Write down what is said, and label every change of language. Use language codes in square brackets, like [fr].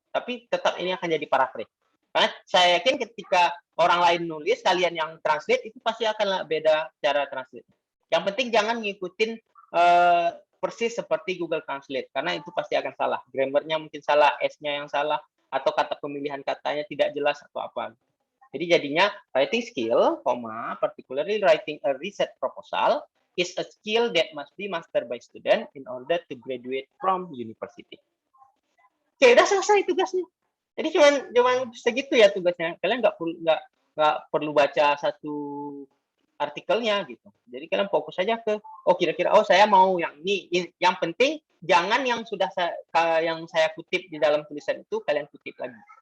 [id] Tapi tetap ini akan jadi paraphrase. Karena saya yakin ketika orang lain nulis, kalian yang translate itu pasti akan beda cara translate. Yang penting jangan ngikutin persis seperti Google Translate, karena itu pasti akan salah. Grammarnya mungkin salah, S-nya yang salah, atau kata pemilihan katanya tidak jelas atau apa. Jadi jadinya [en] writing skill, particularly writing a research proposal, is a skill that must be mastered by student in order to graduate from university. [id] Oke, udah selesai tugasnya. Jadi cuman segitu ya tugasnya. Kalian nggak perlu baca satu artikelnya gitu. Jadi kalian fokus saja ke kira-kira saya mau yang ini. Yang penting jangan yang sudah yang saya kutip di dalam tulisan itu kalian kutip lagi.